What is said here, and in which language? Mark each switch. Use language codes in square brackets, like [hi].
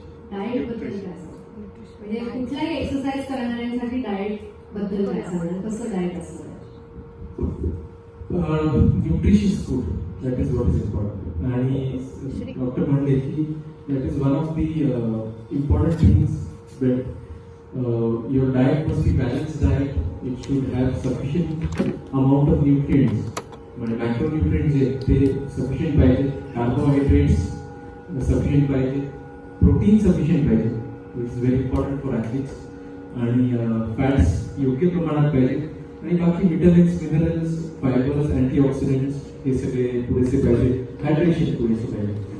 [mr] Diet बद्दल काय सांगता, म्हणजे कुठलाही एक्सरसाइज करणाऱ्यांसाठी डाएट बद्दल काय सांगणार, कसं डाएट असतं. [en] Nutritious food, that is what is important. [mr] आणि डॉक्टर म्हणले की [en] That is one of the important things. But your diet must be balanced diet. It should have sufficient amount of nutrients. [mr] म्हणजे मॅक्रोन्यूट्रिएंट्स जे ते सफिशियंट पाहिजे, carbohydrates sufficient पाहिजे, protein sufficient पाहिजे, [en] it's very important for athletes, [mr] आणि fats योग्य प्रमाणात पाहिजे, आणि बाकी विटॅमिन्स, मिनरल्स, फायबर्स, अँटीऑक्सिडंट्स हे सगळे पुरेसे पाहिजे, हायड्रेशन पुरेसे पाहिजे.